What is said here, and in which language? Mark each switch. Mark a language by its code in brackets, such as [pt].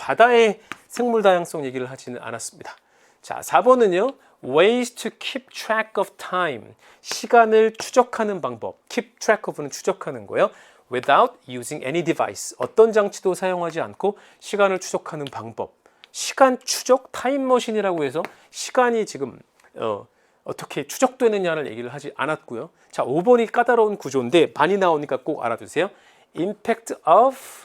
[ko] 바다의 생물 다양성 얘기를 하지는 않았습니다. 자, 4번은요. [en] Ways to keep track of time. [ko] 시간을 추적하는 방법. [en] Keep track of [ko] 는 추적하는 거예요. [en] Without using any device. [ko] 어떤 장치도 사용하지 않고 시간을 추적하는 방법. 시간 추적 타임머신이라고 해서 시간이 지금 어떻게 추적되느냐를 얘기를 하지 않았고요. 자, 5번이 까다로운 구조인데 많이 나오니까 꼭 알아두세요. [en] Impact of